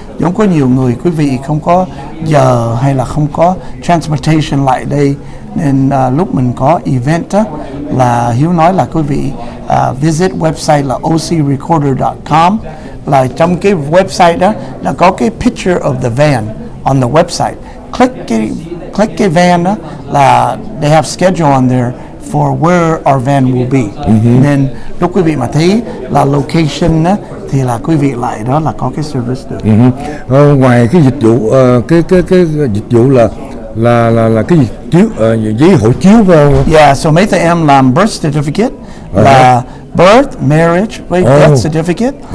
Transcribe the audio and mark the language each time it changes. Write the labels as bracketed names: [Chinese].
[Vietnamese] Giống có nhiều người quý vị không có giờ hay là không có transportation lại đây, nên lúc mình có event đó, là Hiếu nói là quý vị [English] visit website là ocrecorder.com. [Vietnamese] Là trong cái website đó là có cái [English] picture of the van on the website. Click [Vietnamese] cái van đó là [English] they have schedule on there for where our van will be. [Vietnamese] Nên lúc quý vị mà thấy là location á, thì là quý vị lại đó là có cái service được. Ngoài cái dịch vụ cái dịch vụ là cái gì chiếu giấy hộ chiếu phải không? [English] Yeah, so [Vietnamese] mấy tụi em làm [English] birth certificate là birth, marriage với death certificate.